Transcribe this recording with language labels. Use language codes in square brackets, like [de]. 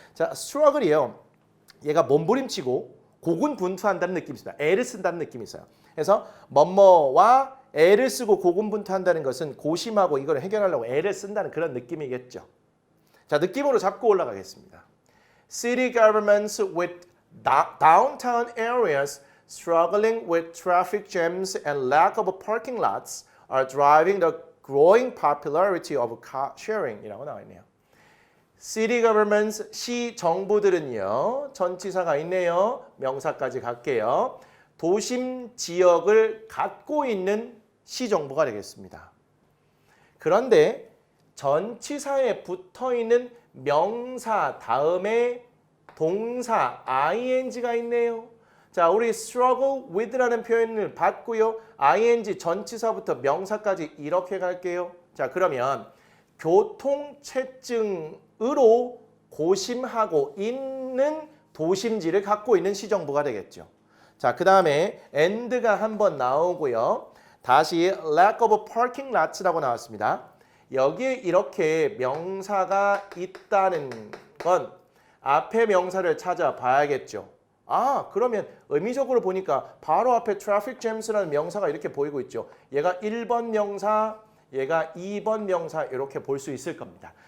[ko] 자, struggle이요. 얘가 몸부림치고 고군분투한다는 느낌이 있습니다. 애를 쓴다는 느낌이 있어요. 그래서 뭐뭐와 애를 쓰고 고군분투한다는 것은 고심하고 이걸 해결하려고 애를 쓴다는 그런 느낌이겠죠. 자, 느낌으로 잡고 올라가겠습니다. [en] City governments with downtown areas struggling with traffic jams and lack of parking lots are driving the growing popularity of car sharing이라고 [ko] 나와 있네요. City governments, 시 정부들은요. 전치사가 있네요. 명사까지 갈게요. 도심 지역을 갖고 있는 시정부가 되겠습니다. 그런데 전치사에 붙어있는 명사 다음에 동사 ing가 있네요. 자, 우리 struggle with라는 표현을 받고요. ing 전치사부터 명사까지 이렇게 갈게요. 자, 그러면 교통체증으로 고심하고 있는 도심지를 갖고 있는 시정부가 되겠죠. 자, 그 다음에 and가 한번 나오고요. 다시 [en] lack of parking lots [ko] 라고 나왔습니다. 여기에 이렇게 명사가 있다는 건 앞에 명사를 찾아봐야겠죠. 아, 그러면 의미적으로 보니까 바로 앞에 traffic jams라는 명사가 이렇게 보이고 있죠. 얘가 1번 명사, 얘가 2번 명사 이렇게 볼 수 있을 겁니다.